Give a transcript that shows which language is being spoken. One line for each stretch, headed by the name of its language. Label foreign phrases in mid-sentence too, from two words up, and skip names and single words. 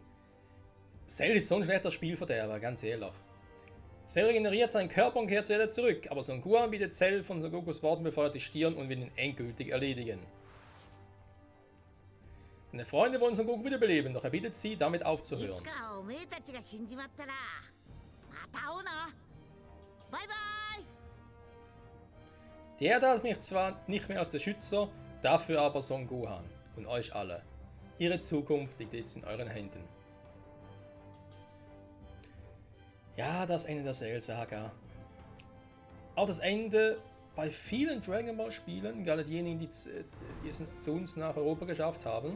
German: Cell ist so ein schlechter Spielverderber, ganz ehrlich. Cell regeneriert seinen Körper und kehrt zur Erde zurück, aber Son Gohan bietet Cell von Son Gokus Worten befeuerte Stirn und will ihn endgültig erledigen. Seine Freunde wollen Son Goku wiederbeleben, doch er bittet sie, damit い aufzuhören.
Japanese: つかおめえたちが死んじまったらまた会おうな。バイバイ。
German: Die Erde hat mich zwar nicht mehr als Beschützer, dafür aber Son Gohan und euch alle. Ihre Zukunft liegt jetzt in euren Händen. Ja, das Ende der Cell-Saga. Auch das Ende bei vielen Dragon Ball Spielen, gerade diejenigen, die es zu uns nach Europa geschafft haben.